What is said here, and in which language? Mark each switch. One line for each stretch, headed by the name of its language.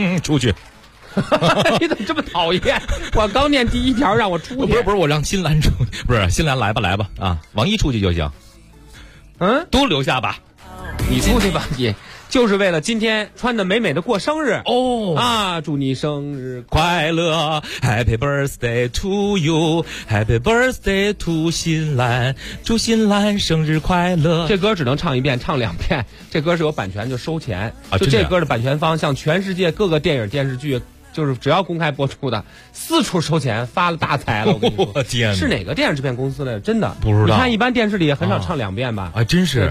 Chinese: 出去！你怎么这么讨厌？我刚念第一条，让我出去。不是不是，我让新兰出，不是新兰来吧来吧啊，王一出去就行。嗯，都留下吧，你出去吧，你就是为了今天穿的美美的过生日哦啊！祝你生日快乐
English: ，Happy birthday to you，Happy birthday to 新兰，
Chinese: 祝新兰生日快乐。这歌只能唱一遍，唱两遍，这歌是有版权就收钱啊。就这歌的版权方向全世界各个电影电视剧就是只要公开播出的，四处收钱，发了大财了。我天，是哪个电影制片公司的？真的不知道。你看，一般电视里很少唱两遍吧？啊，真是